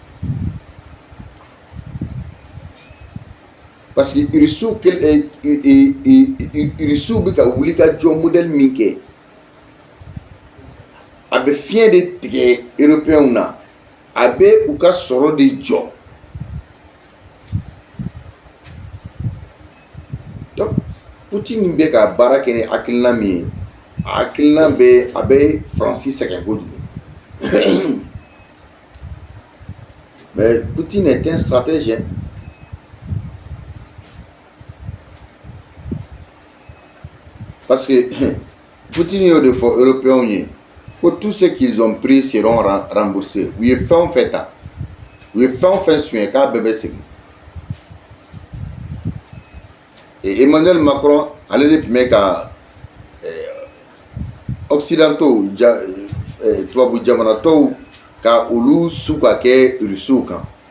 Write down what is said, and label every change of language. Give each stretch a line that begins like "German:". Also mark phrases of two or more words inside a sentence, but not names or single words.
French: Parce que
Bambara: Rusiw bɛ ka wuli ka jɔ modèle min kɛ, a bɛ fiɲɛ de tigɛ Européens na, a bɛ u ka sɔrɔ de jɔ. Donc Poutine bɛ ka baara kɛ ni hakilina min ye, a hakilina a bɛ Faransi sɛgɛn kojugu.
French: Mais Poutine est un stratège. Parce que
Bambara: Poutine y'o de fɔ Européens ye ko
French: tout ce qu'ils ont pris seront remboursés.
Bambara: U ye fɛn o fɛn ta, u ye fɛn o fɛn suɲɛ k'a bɛɛ bɛ segin. Et Emmanuel Macron ale de tun bɛ ka occidentaux tubabu jamana tɔw ka olu su ka kɛ Rusiw kan.